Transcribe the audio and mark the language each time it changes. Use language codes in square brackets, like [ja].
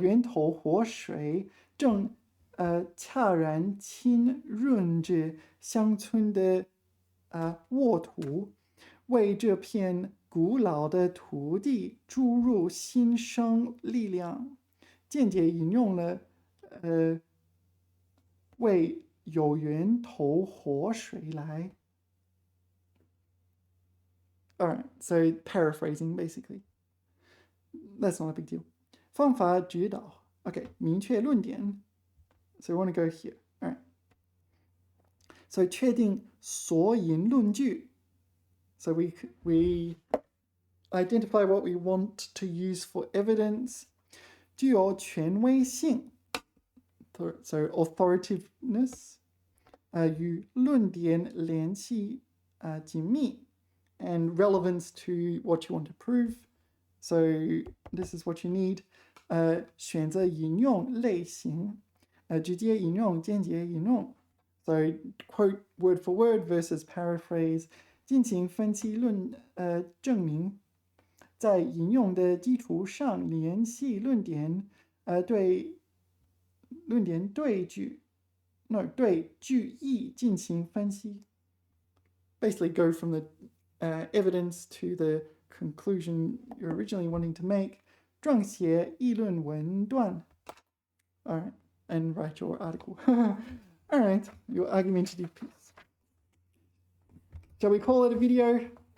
[zh] 活水正悄然浸润着乡村的沃土，为这片古老的土地注入新生力量。间接引用了为有源头活水来。 [en] Alright, so paraphrasing basically. That's not a big deal. [zh] 方法指导 [en] Okay, [zh] 明确论点 [en] So we want to go here. Alright. So [zh] 确定索引论据 [en] So we identify what we want to use for evidence. [zh] 具有权威性 [en] So authoritativeness. [zh] 与论点联系紧密 [en] and relevance to what you want to prove. So this is what you need. [zh] 选择引用类型，直接引用、间接引用。 [en] So quote word for word versus paraphrase. [zh] 进行分析证明，在引用的基础上联系论点，对句意进行分析。 [en] Basically go from the evidence to the conclusion you're originally wanting to make. [zh] 撰写议论文段 [en] Alright, and write your article. Alright, your argumentative piece. Shall we call it a video?